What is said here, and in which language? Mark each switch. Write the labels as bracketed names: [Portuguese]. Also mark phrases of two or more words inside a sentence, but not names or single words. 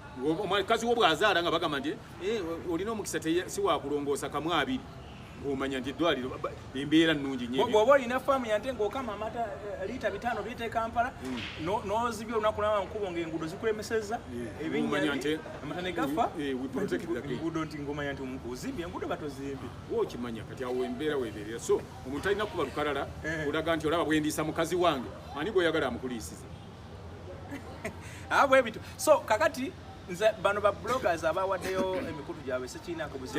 [Ganda] Omukazi wo bw'azaala nga bagamba nti, "Eh, olina omukisa teya-, si wa kulongoosa kamu abiri." Ng'omanya nti eddwaliro ba-, ba-, embeera nnungi nnyo. Bwo-, bw'oba olina faamu ya nte ng'okama amata, eh, liita bitaano tuyita e Kampala, Mm. no-, n'ozibya olunaku lw'amankubo ng'enguudo zikulemesezza, Mm. ebinnya Ng'omanya bye, nti amata ne gafa, [English] we, eh, we protect the game. [Ganda] enguudo nti ng'omanya nti omu-, ozimbye enguudo batozimbi. Wo okimanya kati awo embeera weebeerera. So, omuntu talina kuba lukalala, Eh. olaga nti olaba bwe ndiisa mukazi wange, ani gw'oyagala amukuliisize? Ah, bwe bityo. So, kakati, nze bano ba bloggers abawaddeyo emikutu gyabwe sikirinako buzibu.